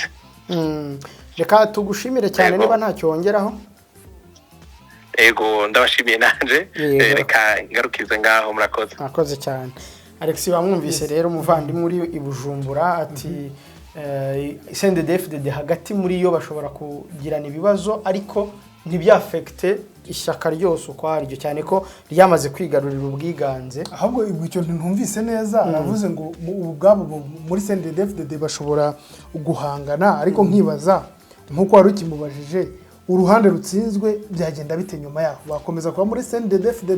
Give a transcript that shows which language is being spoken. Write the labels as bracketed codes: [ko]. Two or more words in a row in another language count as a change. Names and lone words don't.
[rw] reka tugushimire cyane niba ntacyo wongeraho ego ndabashimiye nanje reka ngarukize ngaho murakoze cyane Alex bamwumvise rero umuvandimwe uri i Bujumbura ati CNDD-FDD hagati muri yo bashobora kugirana ibibazo ariko ntibyafekte ishyaka ryose ukwaryo cyane ko ryamaze kwigarurira ubwiganze ahubwo icyo ntumvise neza navuze ngo ubwabo muri CNDD-FDD bashobora guhangana ariko nkibaza nkuko wari ukimubajije uruhande rutsinzwe byagenda bite nyuma yaho bakomeza kuba muri CNDD-FDD